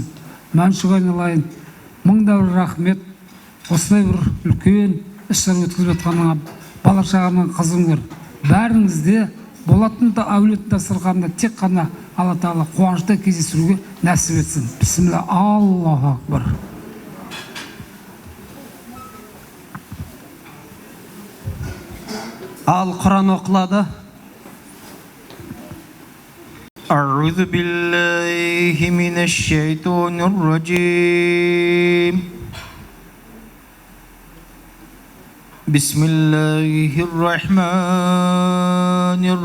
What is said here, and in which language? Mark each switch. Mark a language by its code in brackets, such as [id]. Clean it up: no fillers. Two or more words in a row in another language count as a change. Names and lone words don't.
[kk] Мәншүк айналайын, мыңда бір рахмет. Осылай бір үлкен іс-шара өткізіп жатқаныңа, бала шағаның қызыңдар. Бәріңізде Болаттың да әулеттің дастарханында тек қана Алла тағала қуанышта кездесуге нәсіп етсін. [ar] بسم الله، الله أكبر. [kk] Al Kur'an оқылады. [ar] أعوذ بالله من الشيطان الرجيم بسم الله الرحمن